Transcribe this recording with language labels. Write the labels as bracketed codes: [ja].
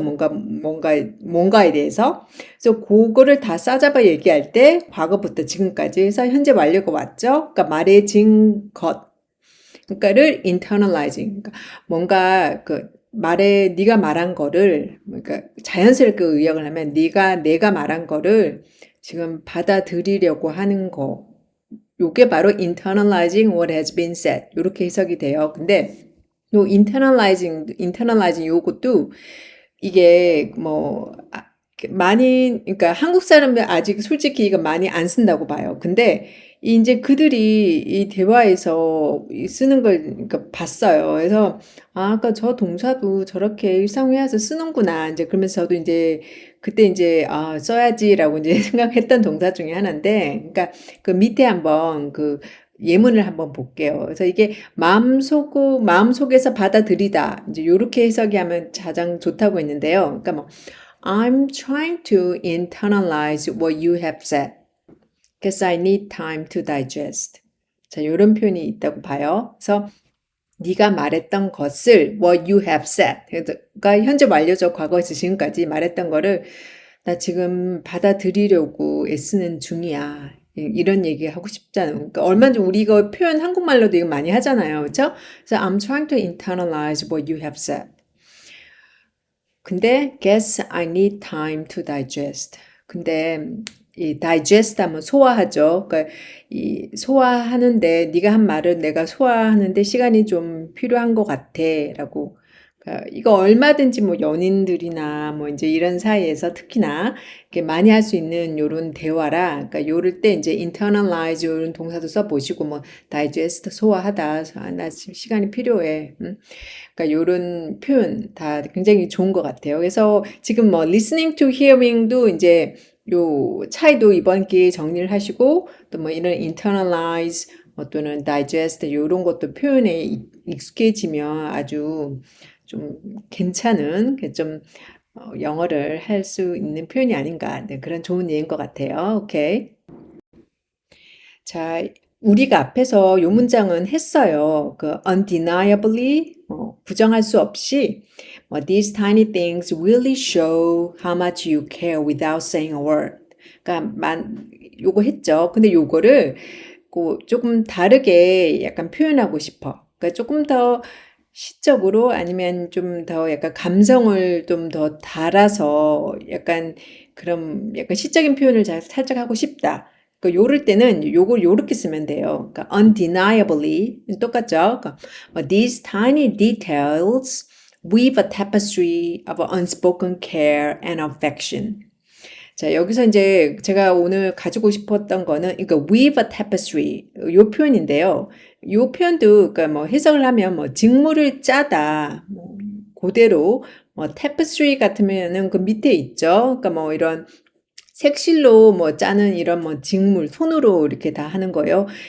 [ko] 뭔가에 대해서. 그래서 그거를 다 싸잡아 얘기할 때 과거부터 지금까지 해서 현재 완료가 왔죠. 그러니까 말해진 것. 그러니까를 internalizing. 그러니까 뭔가 네가 말한 거를, 그러니까 자연스럽게 의역을 하면 내가 말한 거를 지금 받아들이려고 하는 거. 요게 바로 [en] internalizing what has been said. [ko] 요렇게 해석이 돼요. 근데 요 internalizing 요것도 이게 그러니까 한국 사람들 아직 솔직히 이거 많이 안 쓴다고 봐요. 근데 이제 그들이 이 대화에서 쓰는 걸 그러니까 봤어요. 그래서 아까 저 동사도 저렇게 일상회화에서 쓰는구나. 이제 그러면서 저도 이제 그때 이제 써야지라고 이제 생각했던 동사 중에 하나인데, 그러니까 그 밑에 한번 예문을 한번 볼게요. 그래서 이게 마음속에서 받아들이다. 이제 요렇게 해석이 하면 가장 좋다고 했는데요. 그러니까 [en] I'm trying to internalize what you have said. Because I need time to digest. [ko] 자, 요런 표현이 있다고 봐요. 그래서 네가 말했던 것을 [en] what you have said. [ko] 그러니까 현재 완료적 과거에서 지금까지 말했던 거를 나 지금 받아들이려고 애쓰는 중이야. 이런 얘기 하고 싶잖아요. 그러니까 얼마든지 우리 이거 표현 한국말로도 이거 많이 하잖아요. 그렇죠? 그래서 [en] I'm trying to internalize what you have said. [ko] 근데 [en] guess I need time to digest. [ko] 근데 이 digest 하면 소화하죠. 그러니까 이 소화하는데 네가 한 말을 내가 소화하는데 시간이 좀 필요한 것 같아라고. 그러니까 이거 얼마든지 뭐 연인들이나 뭐 이제 이런 사이에서 특히나 이렇게 많이 할 수 있는 요런 대화라. 그러니까 요럴 때 이제 internalize 요런 동사도 써 보시고 뭐 digest 소화하다. 나 지금 시간이 필요해. 그러니까 요런 표현 다 굉장히 좋은 것 같아요. 그래서 지금 뭐 listening to hearing도 이제 요 차이도 이번 기회에 정리를 하시고 또 뭐 이런 internalize 또는 digest 요런 것도 표현에 익숙해지면 아주 좀 괜찮은 좀 영어를 할 수 있는 표현이 아닌가. 네, 그런 좋은 예인 것 같아요. 오케이. 자, 우리가 앞에서 요 문장은 했어요. [en] undeniably, [ko] 부정할 수 없이, [en] these tiny things really show how much you care without saying a word. [ko] 그러니까, 요거 했죠. 근데 요거를 조금 다르게 약간 표현하고 싶어. 그러니까 조금 더 시적으로 아니면 좀 더 약간 감성을 좀 더 달아서 약간 시적인 표현을 살짝 하고 싶다. 요럴 때는 요걸 요렇게 쓰면 돼요. 그러니까 undeniably 똑같죠. 그러니까 [en] these tiny details weave a tapestry of unspoken care and affection. [ko] 자, 여기서 이제 제가 오늘 가지고 싶었던 거는 그러니까 weave a tapestry 요 표현인데요. 요 표현도 그러니까 해석을 하면 직물을 짜다. 그대로 tapestry 같으면은 그 밑에 있죠. 그러니까 이런 색실로 짜는 이런 직물 손으로 이렇게 다 하는 거예요.